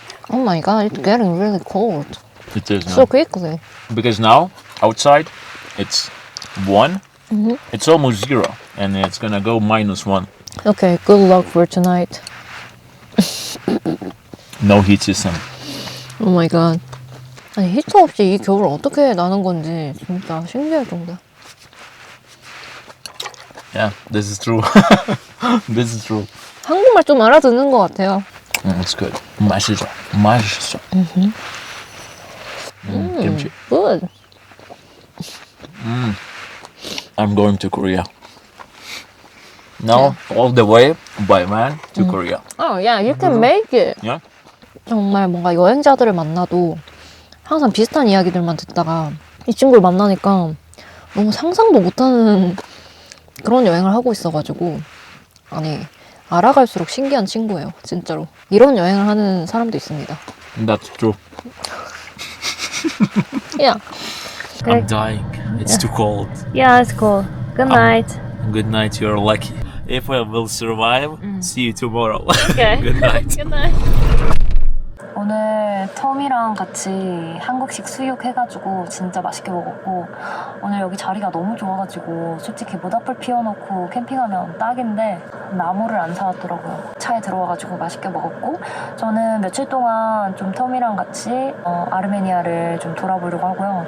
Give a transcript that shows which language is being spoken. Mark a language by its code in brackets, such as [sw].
[en] Oh my god, it's getting really cold. It is now. So quickly. Because now outside it's 1. It's almost 0, and it's gonna go -1. Okay, good luck for tonight. No heat system. Oh my god. [ko] 아니 히터 없이 이 겨울 어떻게 나는 건지 진짜 신기할 정도야. [en] Yeah, this is true. This is true. [ko] 한국말 좀 알아듣는 것 같아요. [en] It's good. [ko] 맛있어. [en] Kimchi. Good. I'm going to Korea. Now, all the way by van to Korea. Oh yeah, you can make it. Yeah? [ko] 정말 뭔가 여행자들을 만나도 항상 비슷한 이야기들만 듣다가 이 친구를 만나니까 너무 상상도 못하는 그런 여행을 하고 있어가지고 아니 알아갈수록 신기한 친구예요. 진짜로. 이런 여행을 하는 사람도 있습니다. [en] That's true. Yeah. I'm dying. It's too cold. Yeah, it's cool. Good night. Good night, you're lucky. If I will survive, see you tomorrow. Okay. Good night. Good night. [ko] 오늘 텀이랑 같이 한국식 수육 해가지고 진짜 맛있게 먹었고 오늘 여기 자리가 너무 좋아가지고 솔직히 모닥불 피워놓고 캠핑하면 딱인데 나무를 안 사왔더라고요. 차에 들어와가지고 맛있게 먹었고 저는 며칠 동안 좀 텀이랑 같이 아르메니아를 좀 돌아보려고 하고요.